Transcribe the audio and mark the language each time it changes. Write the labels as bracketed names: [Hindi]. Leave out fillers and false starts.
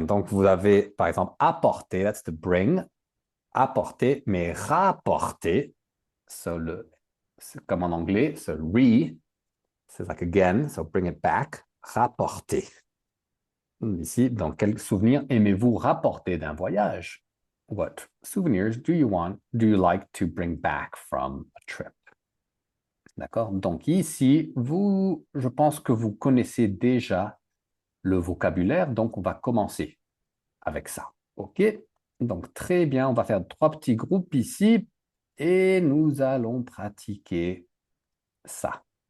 [French] Donc, vous avez, par exemple, apporter, [English] that's to bring, [French] apporter, mais rapporter, so c'est comme en anglais, so re, c'est [English] like again, so bring it back, [French] rapporter. Ici, dans quel souvenir aimez-vous rapporter d'un voyage? [English] What souvenirs do you like to bring back from a trip? [French] D'accord? Donc ici, je pense que vous connaissez déjà le vocabulaire, donc on va commencer avec ça. OK? Donc très bien, on va faire trois petits groupes ici et nous allons pratiquer ça.